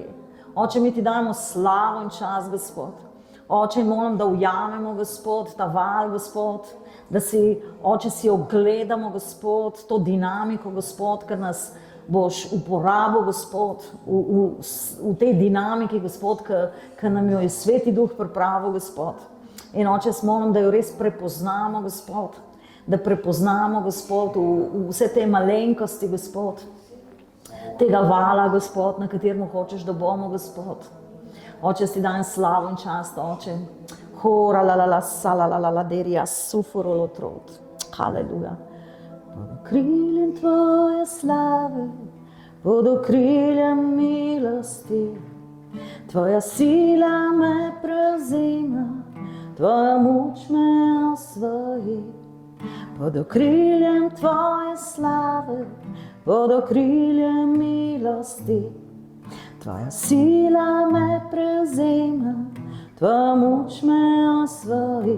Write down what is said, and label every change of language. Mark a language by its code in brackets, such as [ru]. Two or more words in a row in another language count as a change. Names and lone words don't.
[sl] Oče, mi ti dajemo slavo in čas, Gospod. Oče, molim, da ujamemo, Gospod, ta val, Gospod, da si, Oče, si ogledamo, Gospod, to dinamiko, Gospod, ker nas boš uporabil, Gospod, v tej dinamiki, Gospod, ki nam jo je Sveti Duh pripravil, Gospod. In Oče, molim, da jo res prepoznamo, Gospod, da prepoznamo, Gospod, v vse te malenkosti, Gospod, tega vala, Gospod, na katerem hočeš, da bomo, Gospod. Oče, ti dajem slavo in čast, Oče. Hora la la la sa la la la la derija sufuro lotrot. Haleluja. Pod okriljem tvoje slave, pod okriljem milosti, tvoja sila me prevzema, tvoja moč me osvoji. Pod okriljem tvoje slave, pod okriljem milosti, tvoja sila me prevzema, tvoja moč me osvoji.